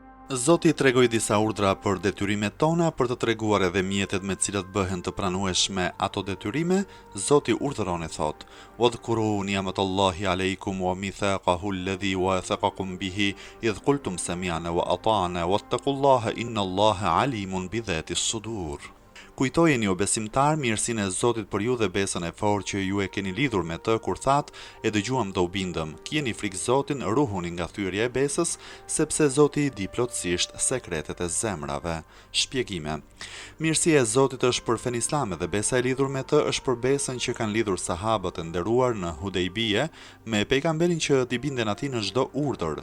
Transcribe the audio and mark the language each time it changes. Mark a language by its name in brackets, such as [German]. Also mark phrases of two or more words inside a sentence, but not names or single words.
[Albanian] Zoti tregoi disa urdhra për detyrimet tona për të treguar edhe mjetet me të cilat bëhen të pranueshme ato detyrime. Zoti urdhëron e thot: [Arabic] "واذكروا نعمة الله عليكم وميثاقه الذي واثقكم به إذ قلتم سمعنا وأطعنا واتقوا الله إن الله عليم بذات الصدور." [Albanian] Kujtojeni o besimtar mirësinë e Zotit për ju dhe besën e fortë që ju e keni lidhur me të kur thatë: "E dëgjuam dhe u bindëm, kjeni frikë Zotin, ruhuni nga thyrja e besës, sepse Zoti i di plotësisht sekretet e zemrave." Shpjegime. Mirësia e Zotit është për fen islame dhe besa e lidhur me të është për besën që kanë lidhur sahabët e nderuar në Hudejbije me pejgamberin që t'i binden atij në çdo urdhër.